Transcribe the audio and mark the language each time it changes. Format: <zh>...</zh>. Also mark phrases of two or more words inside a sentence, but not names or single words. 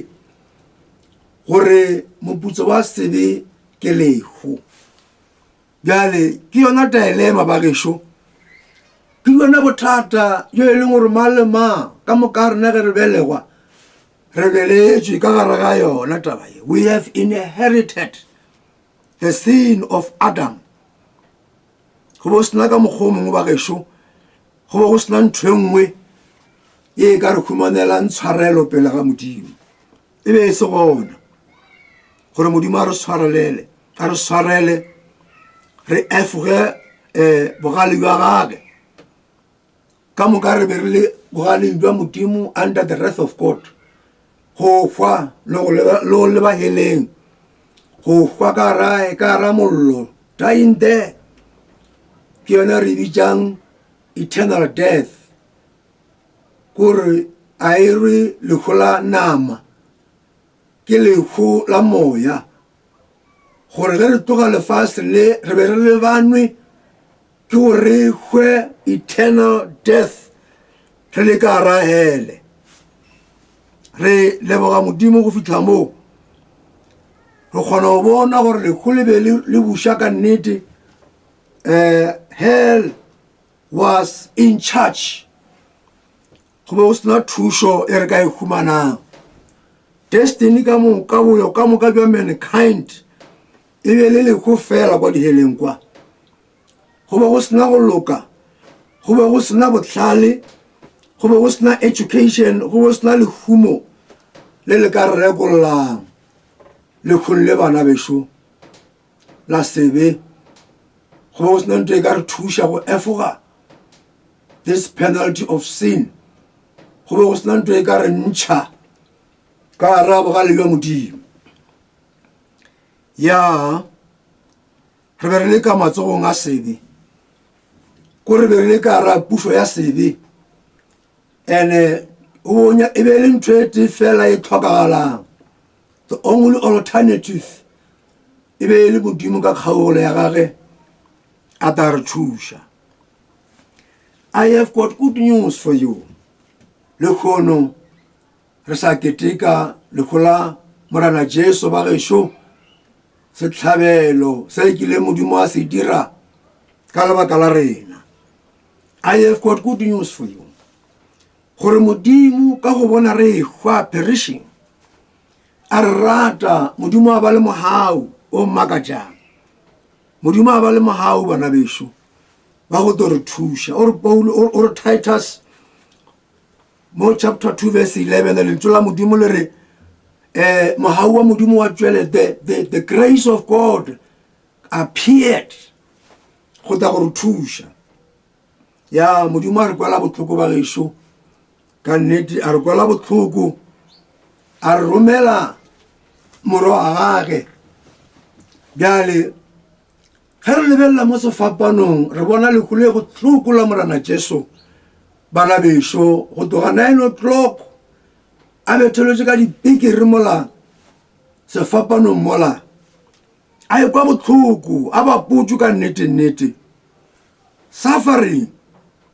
<nso>gore moputso wa sebe ke lehu bjale ke yona dilemma ba gešo ke yona bothata yo e leng gore mang le mang ka moka rena ge re belegwa re beletšwe ka gare ga yona taba ye</nso> <en>we have inherited the sin of Adam</en> <nso>go bo sena ka mokgwa o mongwe ba gešo go bo go sena ntho e nngwe ye ka re humanelang tshwarelo pele ga modimo e be e se gona gore modimo a re tshwarele re efoge bogale jwa gage ka moka re be re le bogale jwa modimo</nso> <en>under the wrath of God</en> <nso>go hwa le go leba heleng go hwa ka ra mollo</nso> <en>dying there</en> <nso>ke yona re bitšang</nso> <en>eternal death</en> <nso>gore a e re lehu la nama ke lehu la moya gore ge re tloga lefase le re be re lebanwe ke gore re hwe</nso> <en>eternal death</en> <nso>re le ka ra hele re leboga modimo go fitlha moo re kgona go bona gore lehu le be le buša ka nnete</nso> <en>hell was in charge</en> <nso>go be go sena thušo e re ka e humanang destiny ka moka boyo ka moka jwa mankind e be le lehu fela kwa diheleng kwa go be go sena go loka go be go sena bohlale go be go sena education go be go sena lehumo le le ka re rekollang lekhong le bana bešo la sebe go be go sena ntho e ka re thuša go efoga</nso> <en>this penalty of sin</en> <nso>go be go sena ntho e ka re ntšha ka ra bogale jwa modimo ya re be re le ka matsogong a sebe ko re be re le ka ra pušo ya sebe ene e be le ntho e te fela e tlhokagalang</nso> <en>the only alternative</en> <nso>e be le modimo ka kgaolo ya gage a ta re thuša.</nso> <en>I have got good news for you.</en> <nso>Le kgono re sa keteka lehu la morana Jesu ba gešo setlhabelo se kile modimo a se dira ka lebaka la rena.</nso> <en>I have got good news for you.</en> <nso>Gore modimo ka go bona re hwa perishing a re rata modimo a ba le mohau o makatšang modimo a ba le mohau bana bešo ba go tlo re thuša or Titus mo chapter 2 verse 11 le tlola modimo le re mohau wa modimo wa tšwele</nso> <en>the grace of God appeared</en> <nso>go tla go re thuša ya modimo a re kwala botlhoko ba gešo ka nnete a re kwala botlhoko a re romela moro wa gage bjale ge re lebelela mo sefapanong re bona lekgolo e botlhoko la morana Jesu bana bešo go tloga 9 o'clock a betheletse ka dipikiri mola sefapanong mola a e kwa botlhoko a baputsu ka nnete suffering a</nso>